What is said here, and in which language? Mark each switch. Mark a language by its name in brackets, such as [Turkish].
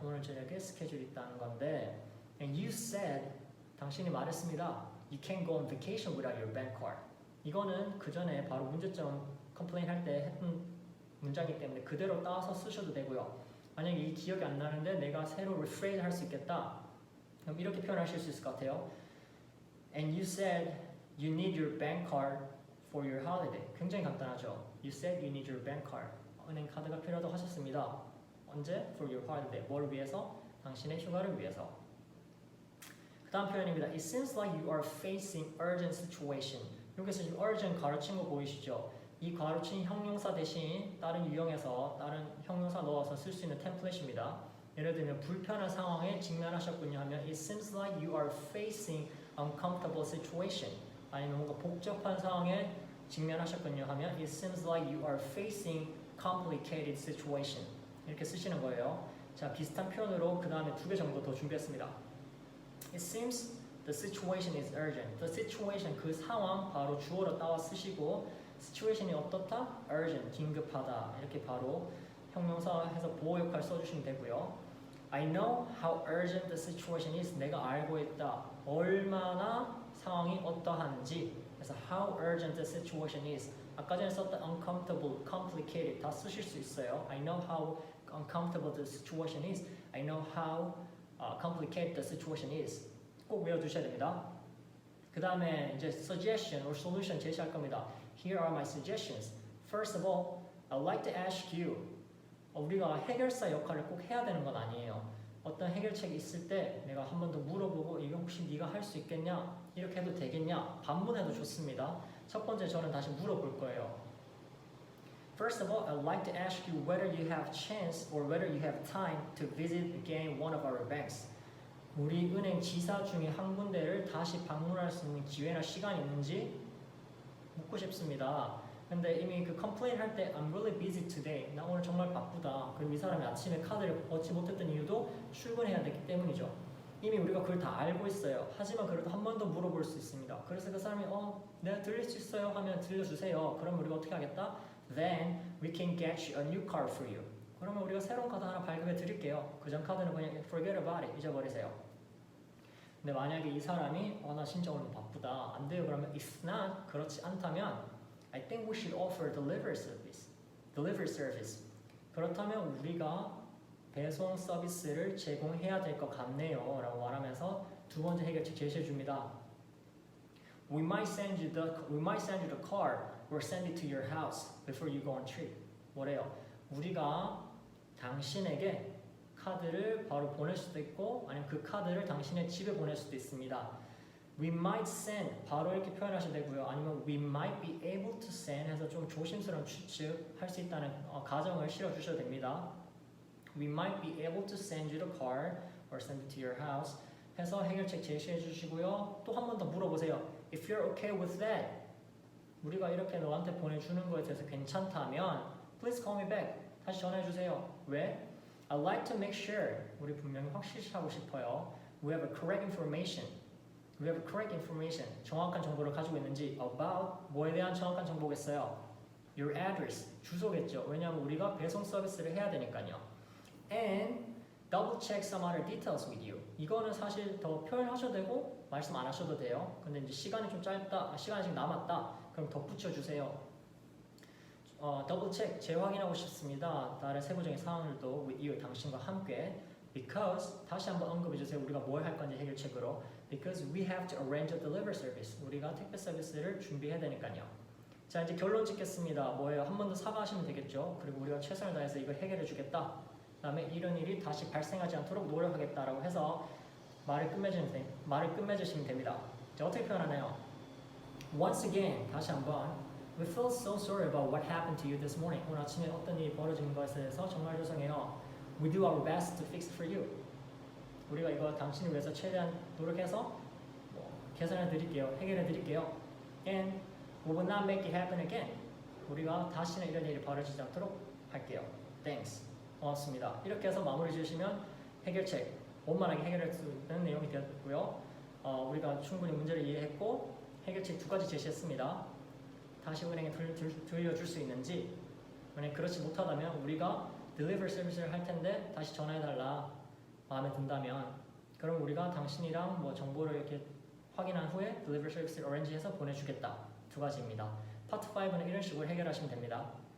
[Korean] 오늘 저녁에 스케줄이 있다는 건데 [English] and you said, [Korean] 당신이 말했습니다. [English] You can't go on vacation without your bank card. [Korean] 이거는 그 전에 바로 문제점 컴플레인 할 때 했던 문장이기 때문에 그대로 따서 쓰셔도 되고요. 만약에 이 기억이 안 나는데 내가 새로 rephrase 할 수 있겠다. 그럼 이렇게 표현하실 수 있을 것 같아요. [English] And you said you need your bank card for your holiday. [Korean] 굉장히 간단하죠. [English] You said you need your bank card. [Korean] 은행 카드가 필요하다고 하셨습니다. 언제? [English] For your holiday. [Korean] 뭘 위해서? 당신의 휴가를 위해서. 그 다음 표현입니다. [English] It seems like you are facing urgent situation. [Korean] 여기서 지금 urgent 가로친 거 보이시죠? 이 가로친 형용사 대신 다른 유형에서 다른 형용사 넣어서 쓸 수 있는 템플릿입니다. 예를 들면 불편한 상황에 직면하셨군요 하면 [English] It seems like you are facing uncomfortable situation. [Korean] 아니면 뭔가 복잡한 상황에 직면하셨군요 하면 [English] It seems like you are facing complicated situation. [Korean] 이렇게 쓰시는 거예요. 자, 비슷한 표현으로 그 다음에 2개 정도 더 준비했습니다. [English] It seems the situation is urgent. The situation, [Korean] 그 상황 바로 주어로 따와 쓰시고 situation이 어떻다? urgent, 긴급하다. 이렇게 바로 형용사 해서 보호 역할 써주시면 되고요. [English] I know how urgent the situation is. [Korean] 내가 알고 있다. 얼마나 상황이 어떠한지. 그래서 [English] how urgent the situation is. [Korean] 아까 전에 썼던 uncomfortable, complicated 다 쓰실 수 있어요. [English] I know how uncomfortable the situation is. I know how complicated the situation is. [Korean] 꼭 외워두셔야 됩니다. 그 다음에 이제 [English] suggestion or solution [Korean] 제시할 겁니다. [English] Here are my suggestions. First of all, I'd like to ask you. [Korean] 우리가 해결사 역할을 꼭 해야 되는 건 아니에요. 어떤 해결책이 있을 때 내가 한 번 더 물어보고 이거 혹시 네가 할 수 있겠냐? 이렇게 해도 되겠냐? 반문해도 좋습니다. 첫 번째 저는 다시 물어볼 거예요. [English] First of all, I'd like to ask you whether you have chance or whether you have time to visit again one of our banks. [Korean] 우리 은행 지사 중에 한 군데를 다시 방문할 수 있는 기회나 시간이 있는지 묻고 싶습니다. 근데 이미 그 컴플레인 할 때 [English] I'm really busy today. [Korean] 나 오늘 정말 바쁘다. 그리고 이 사람이 아침에 카드를 얻지 못했던 이유도 출근해야 되기 때문이죠. 이미 우리가 그걸 다 알고 있어요. 하지만 그래도 한 번 더 물어볼 수 있습니다. 그래서 그 사람이 내가 들릴 수 있어요 하면 들려주세요. 그럼 우리가 어떻게 하겠다? [English] Then we can get you a new card for you. [Korean] 그러면 우리가 새로운 카드 하나 발급해 드릴게요. 그전 카드는 그냥 [English] forget about it. [Korean] 잊어버리세요. 근데 만약에 이 사람이 나 진짜 오늘 바쁘다. 안 돼요. 그러면 [English] if not, [Korean] 그렇지 않다면 [English] I think we should offer delivery service. [Korean] 그렇다면 우리가 배송 서비스를 제공해야 될 것 같네요. 라고 말하면서 두 번째 해결책 제시해 줍니다. [English] We might send you the card or send it to your house before you go on trip. [Korean] 뭐래요? 우리가 당신에게 카드를 바로 보낼 수도 있고 아니면 그 카드를 당신의 집에 보낼 수도 있습니다. [English] We might send [Korean] 바로 이렇게 표현하셔도 되고요. 아니면 [English] we might be able to send [Korean] 해서 좀 조심스러운 추측할 수 있다는 가정을 실어주셔도 됩니다. [English] We might be able to send you the card or send it to your house [Korean] 해서 해결책 제시해 주시고요. 또 한 번 더 물어보세요. [English] If you're okay with that [Korean] 우리가 이렇게 너한테 보내주는 거에 대해서 괜찮다면 [English] Please call me back. [Korean] 다시 전화해 주세요. 왜? [English] I'd like to make sure [Korean] 우리 분명히 확실시하고 싶어요. [English] We have a correct information. We have correct information. [Korean] 정확한 정보를 가지고 있는지 about 뭐에 대한 정확한 정보겠어요? [English] Your address. [Korean] 주소겠죠. 왜냐하면 우리가 배송 서비스를 해야 되니까요. [English] And double check some other details with you. [Korean] 이거는 사실 더 표현하셔도 되고 말씀 안 하셔도 돼요. 근데 이제 시간이 좀 짧다, 시간이 지금 남았다. 그럼 덧붙여 주세요. 더블 체크 재확인하고 싶습니다. 다른 세부적인 사항들도 [English] with you [Korean] 당신과 함께. Because 다시 한번 언급해 주세요. 우리가 뭘 할 건지 해결책으로. [English] Because we have to arrange a delivery service. [Korean] 우리가 택배 서비스를 준비해야 되니까요. 자 이제 결론 짓겠습니다. 뭐예요? 한 번 더 사과하시면 되겠죠. 그리고 우리가 최선을 다해서 이걸 해결해 주겠다. 그다음에 이런 일이 다시 발생하지 않도록 노력하겠다라고 해서 말을 끝맺으시면 됩니다. 자 어떻게 표현하나요? [English] Once again [Korean] 다시 한번 [English] We feel so sorry about what happened to you this morning. [Korean] 오늘 아침에 어떤 일이 벌어진 것에 대해서 정말 죄송해요. [English] We do our best to fix it for you. [Korean] 우리가 이거 당신을 위해서 최대한 노력해서 개선해 드릴게요. 해결해 드릴게요. [English] And we will not make it happen again. [Korean] 우리가 다시는 이런 일이 벌어지지 않도록 할게요. [English] Thanks. [Korean] 고맙습니다. 이렇게 해서 마무리 지으시면 해결책 원만하게 해결할 수 있는 내용이 되었고요. 우리가 충분히 문제를 이해했고 해결책 2가지 제시했습니다. 다시 은행에 들려줄 수 있는지 만약 그렇지 못하다면 우리가 딜리버리 서비스를 할 텐데 다시 전화해달라 마음에 든다면 그럼 우리가 당신이랑 뭐 정보를 이렇게 확인한 후에 딜리버리 서비스를 어레인지해서 보내주겠다. 2가지입니다. 파트 5는 이런 식으로 해결하시면 됩니다.